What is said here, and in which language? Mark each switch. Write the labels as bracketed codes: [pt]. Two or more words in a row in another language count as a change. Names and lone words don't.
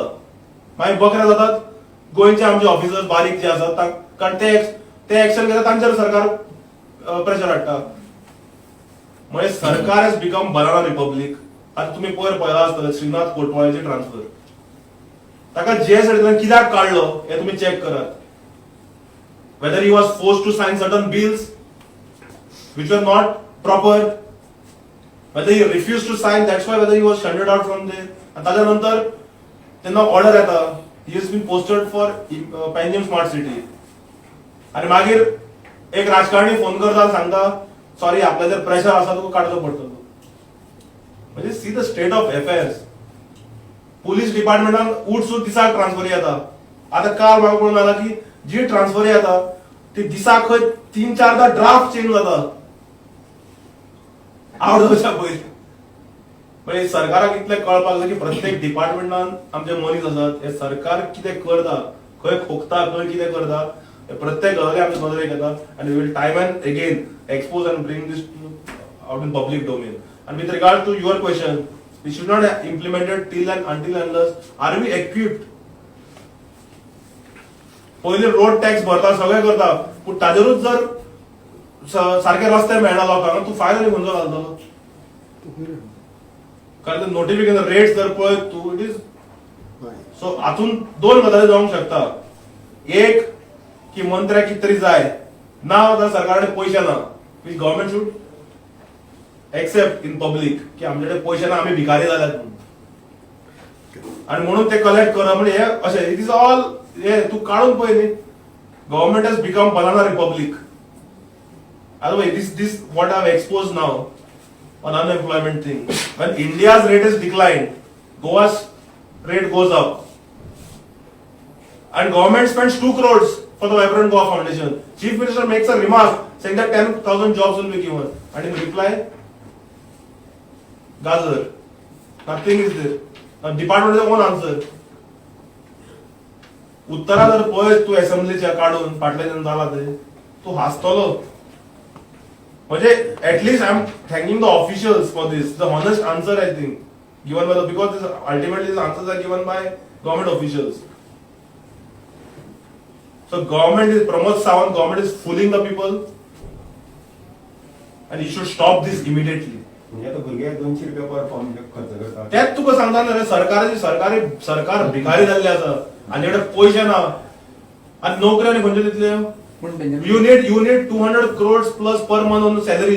[kok] मागीर बकरे जातात गोंयचे आमचे ऑफिसर्स बारीक जे आसात, कारण ते एक्शन घेतात तांचेर सरकार प्रेशर हाडटा. म्हणजे सरकार [en] has become banana republic. [kok] आता तुम्ही पळयला आसतलें श्रीनाथ कोटवाळेचे ट्रान्सफर, ताका जे सडींतल्यान कित्याक काडलो हे तुम्ही चेक करात. [en] Whether he was forced to sign certain bills which were not proper, whether he refused to sign, that's why whether he was shunted out from there. [kok] And त्याच्यानंतर त्यांना ऑर्डर येता, [en] he has been posted for Panjim Smart City. [kok] आणि मागीर एक राजकारणी फोन करता सांगता सॉरी आपल्या जर प्रेशर आसा तुका काडचो पडटलो. म्हणजे [en] see the state of affairs. [kok] पोलीस डिपार्टमेंटान उठसूट दिसाक ट्रान्सफर येता. आता काल म्हाका कळून आला की जी ट्रान्सफर येता ती दिसाक खंय 3-4दा [en] draft change [kok] जाता आवडच्या पयलीं. म्हणजे सरकाराक इतलें कळपाक जाय की प्रत्येक डिपार्टमेंटान आमचे मनीस आसात, हे सरकार कितें करता, खंय खोकता, खंय कितें करता, हे प्रत्येक गजाली आमच्या नदरेक येतात. [en] आनी we will time and again expose and bring this out in public domain. And with regard to your question, we should not have implemented till and until unless are we equipped. [kok] पहिले रोड टॅक्स भरता सगळे करता, पण ताजेरूच जर सारखे रस्ते मेळना लोकांक तूं फायल खंयचो घालतलो कारण [en] notification rates [kok] जर पळयत तूं [en] it is so [kok] हातून दोन गजाली जावंक शकता एक की मंत्र्याक कितें तरी जाय ना जाल्यार सरकारा कडेन पयशे ना [en] which government should accept in public [kok] की आमचे कडेन पयशे ना आमी भिकारी जाल्यात म्हणून आणि म्हणून ते कलेक्ट करप म्हणजे हे अशें [en] it is all [kok] हे तूं काडून पळय न्ही [en] government has become banana republic this what I've exposed now on unemployment thing. When India's rate is declined, Goa's rate goes up. And government spends 2 crores for the Vibrant Goa Foundation. Chief Minister makes a remark saying that 10,000 jobs will be given. And in reply, Gazar. Nothing is there. Now, department has one answer. [kok] उत्तरा जर पळयत तूं असेंब्लीच्या काडून फाटले जेन्ना जाला ते तूं हांसतलो म्हणजे [en] at least I am thanking the officials for this the honest answer I think given by because this ultimately these answers are given by government officials so government is Pramod Sawant government is fooling the people and you should stop this immediately [kok] म्हणजे आता भुरग्याक 200 रुपया [en] per form [kok] खर्च करता त्यात तुका सांगता न्हू सरकार भिकारी जाल्ले आसा आनी कडेन पयशे ना आनी नोकरी आनी खंयच्यो दितल्यो [en] You need 200 crores plus per month on salaries.